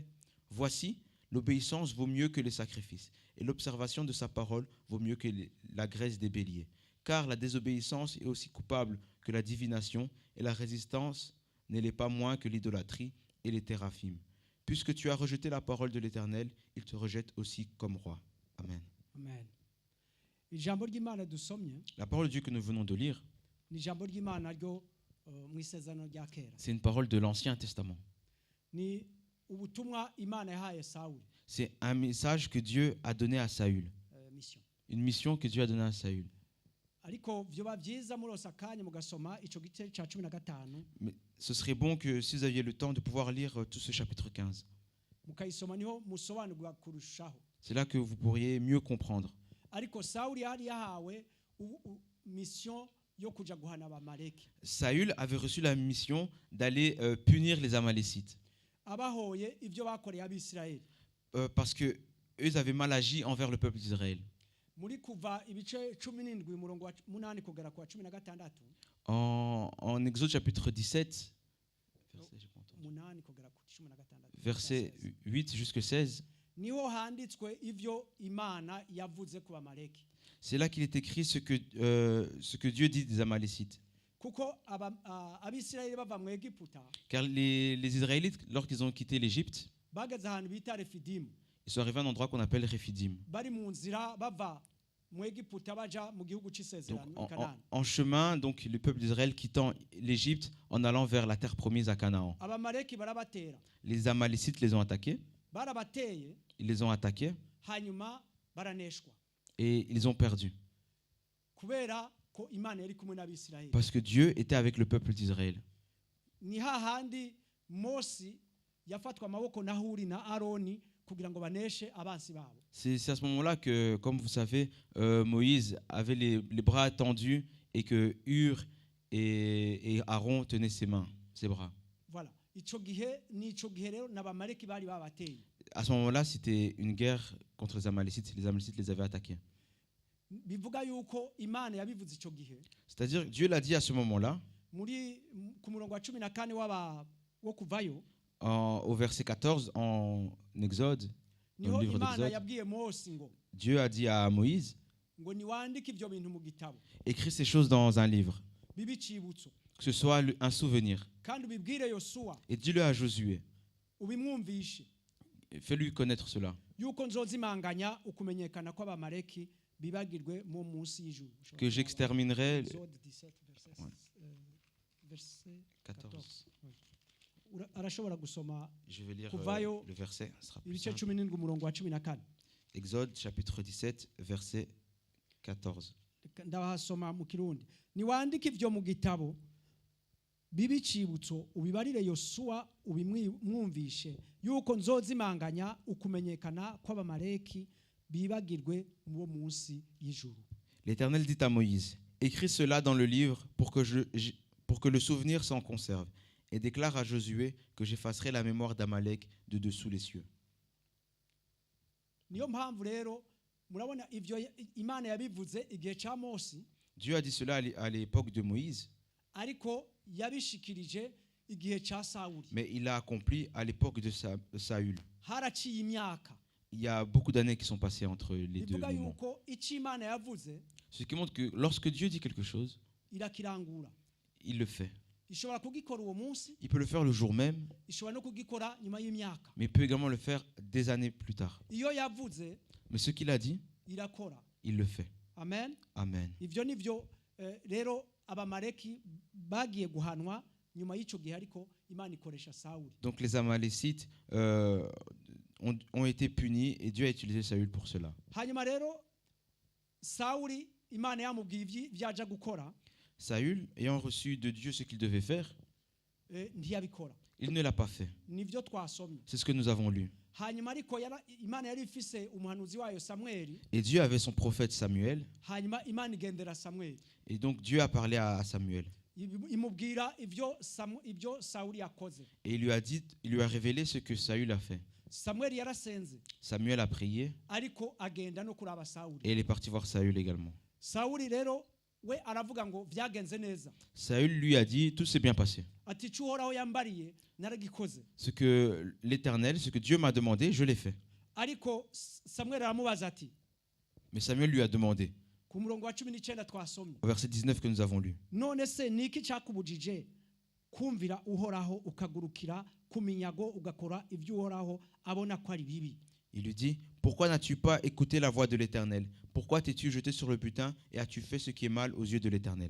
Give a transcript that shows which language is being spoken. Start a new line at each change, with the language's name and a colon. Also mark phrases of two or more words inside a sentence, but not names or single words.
French: Voici, l'obéissance vaut mieux que les sacrifices, et l'observation de sa parole vaut mieux que la graisse des béliers. Car la désobéissance est aussi coupable que la divination, et la résistance ne l'est pas moins que l'idolâtrie et les théraphim. Puisque tu as rejeté la parole de l'Éternel, il te rejette aussi comme roi. Amen. Amen.
Rundi: Ijambo ry'Imana dusomye
French: La parole de Dieu que nous venons de lire,
Rundi: ni ijambo ry'Imana ryo mu isezerano rya kera.
French: c'est une parole de l'Ancien Testament.
Rundi: Ni ubutumwa Imana yahaye Sawuli,
French: C'est un message que Dieu a donné à Saül, mission. une mission que Dieu a donnée à Saül.
Rundi: Ariko vyoba vyiza muronse akanya mugasoma ico gice ca 15
French: Mais ce serait bon que si vous aviez le temps de pouvoir lire tout ce chapitre 15.
Rundi: mukayisoma niho musobanurwa kurushaho.
French: C'est là que vous pourriez mieux comprendre.
Rundi: Ariko Sawuli yari yahawe mission yo kuja guhana abamaleki.
French: Saül avait reçu la mission d'aller punir les Amalécites
Rundi: Abahoye ivyo bakoreye abisirayeli.
French: parce que eux avaient mal agi envers le peuple d'Israël.
Rundi: Muri kuva ibice 17 umurongo wa 8 kugera kwa 16
French: En Exode chapitre 17, verset 8 jusqu'à 16,
Rundi: niho handitswe ivyo Imana yavuze ku bamaleki.
French: c'est là qu'il est écrit ce que Dieu dit des Amalécites.
Rundi: Kuko abisirayeli bava mu Egiputa
French: Car les Israélites, lorsqu'ils ont quitté l'Égypte,
Rundi: bageze ahantu bita Refidimu,
French: ils sont arrivés à un endroit qu'on appelle Rephidim.
Rundi: bari mu nzira bava mu Egiputa baja mu gihugu
French: Donc,
Rundi: c'isezerano Kanani.
French: en chemin, donc, le peuple d'Israël quittant l'Égypte en allant vers la terre promise à Canaan.
Rundi: Abamaleki barabatera,
French: Les Amalécites les ont attaqués,
Rundi: barabateye
French: ils les ont attaqués
Rundi: hanyuma baraneshwa
French: et ils ont perdu.
Rundi: kubera ko Imana yari kumwe n'abisirayeli.
French: Parce que Dieu était avec le peuple d'Israël.
Rundi: Ni hahandi Mosi yafatwa amaboko na Huri na Aroni kugira ngo baneshe abansi babo.
French: C'est à ce moment-là que, comme vous savez, Moïse avait les bras tendus et que Hur et Aaron tenaient ses bras. Voilà.
Rundi: Ico gihe rero n'abamaleki bari babateye.
French: À ce moment-là, c'était une guerre contre les Amalécites. Les Amalécites les avaient attaqués.
Rundi: Bivuga yuko Imana yabivuze ico gihe.
French: C'est-à-dire, Dieu l'a dit à ce moment-là,
Rundi: Muri ku murongo wa 14 wo kuvayo,
French: au verset 14 en Exode, dans
Rundi: niho
French: le livre
Rundi: Imana
French: d'Exode.
Rundi: yabwiye Mose ngo
French: Dieu a dit à Moïse,
Rundi: ngo niwandike ivyo bintu mu gitabo
French: écris ces choses dans un livre,
Rundi: bibi cibutso,
French: que ce soit un souvenir.
Rundi: kandi ubibwire Yosuwa
French: Et dis-le à Josué,
Rundi: ubimwumvishe
French: fais-lui connaître cela,
Rundi: yuko nzozimanganya ukumenyekana kw'abamaleki bibagirwe mu munsi y'ijuru.
French: que j'exterminerai. Exode 17 verset 14.
Rundi: Arashobora gusoma
French: Je vais lire
Rundi: Kuvayo,
French: le verset, ce sera plus
Rundi: ibice
French: simple.
Rundi: 17 umurongo wa 14.
French: Exode chapitre 17, verset 14.
Rundi: Ndabasoma mu Kirundi. Niwandike ivyo mu gitabo bibi cibutso ubibarire Yosuwa ubimwumvishe yuko nzozimanganya ukumenyekana kw'abamaleki bibagirwe mu munsi y'ijuru.
French: L'Éternel dit à Moïse, écris cela dans le livre pour que le souvenir s'en conserve, et déclare à Josué que j'effacerai la mémoire d'Amalek de dessous les cieux.
Rundi: Niyo mpamvu rero murabona ivyo Imana yabivuze igihe ca Mose,
French: Dieu a dit cela à l'époque de Moïse,
Rundi: ariko yabishikirije igihe ca Sawuli.
French: mais il l'a accompli à l'époque de Saül.
Rundi: Haraciye imyaka.
French: Il y a beaucoup d'années qui sont passées entre les deux
Rundi: Bivuga
French: moments.
Rundi: yuko ico Imana yavuze
French: Ce qui montre que lorsque Dieu dit quelque chose,
Rundi: irakirangura.
French: il le fait.
Rundi: Ishobora kugikora uwo munsi,
French: Il peut le faire le jour même,
Rundi: ishobora no kugikora nyuma y'imyaka.
French: mais il peut également le faire des années plus tard.
Rundi: Iyo yavuze
French: Mais ce qu'il a dit,
Rundi: irakora.
French: il le fait. Amen. Amen.
Rundi: Ivyo nivyo rero abamaleki bagiye guhanwa nyuma y'ico gihe, ariko Imana ikoresha Sawuli.
French: Donc les Amalécites ont été punis et Dieu a utilisé Saül pour cela.
Rundi: Hanyuma rero Sawuli Imana yamubwiye ivyaja gukora,
French: Saül, ayant reçu de Dieu ce qu'il devait faire,
Rundi: ntiyabikora.
French: Il ne l'a pas fait.
Rundi: Nivyo twasomye.
French: C'est ce que nous avons lu.
Rundi: Hanyuma ariko Imana yari ifise umuhanuzi wayo Samweli,
French: Et Dieu avait son prophète Samuel.
Rundi: hanyuma Imana igendera Samweli.
French: Et donc Dieu a parlé à Samuel.
Rundi: Imubwira ibyo Sawuli yakoze.
French: Et il lui a révélé ce que Saül a fait.
Rundi: Samweli yarasenze,
French: Samuel a prié
Rundi: ariko agenda no kuraba Sawuli.
French: et il est parti voir Saül également.
Rundi: Sawuli rero we aravuga ngo vyagenze neza.
French: Saül lui a dit, tout s'est bien passé.
Rundi: Ati cyuhoraho yambariye naragikoze.
French: Ce que l'Éternel, ce que Dieu m'a demandé, je l'ai fait.
Rundi: Ariko Samweli aramubaza ati,
French: Mais Samuel lui a demandé,
Rundi: ku murongo wa 19 twasomye,
French: au verset 19 que nous avons lu,
Rundi: none se niki cyakubujije kumvira uhoraho ukagurukira ku minyago ugakora ibyo uhoraho abona ko ari bibi?
French: il lui dit, pourquoi n'as-tu pas écouté la voix de l'Éternel? Pourquoi t'es-tu jeté sur le butin et as-tu fait ce qui est mal aux yeux de l'Éternel?